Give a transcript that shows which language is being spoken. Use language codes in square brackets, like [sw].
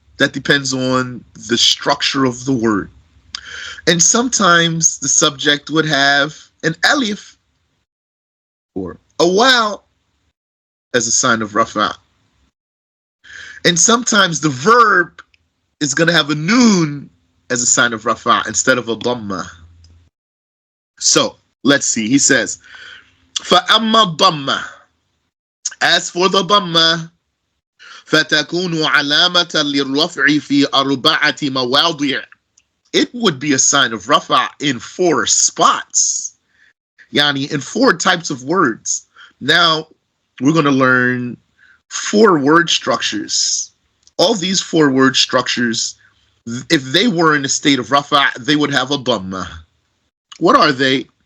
[en] That depends on the structure of the word. And sometimes the subject would have an alif or a waw as a sign of rafa'. And sometimes the verb is going to have a noon as a sign of rafa' instead of a Dammah. So let's see. He says, [ar] فَأَمَّا الضَّمَّةِ. [en] As for the Dammah, [ar] فَتَكُونُ عَلَامَةً لِلرَّفْعِ فِي أَرْبَعَةِ مَوَاضِعٍ. [en] It would be a sign of rafa' in 4 spots. In 4 types of words. Now we're going to learn 4 word structures. All these 4 word structures, if they were in a state of rafa', they would have a Dammah. What are they?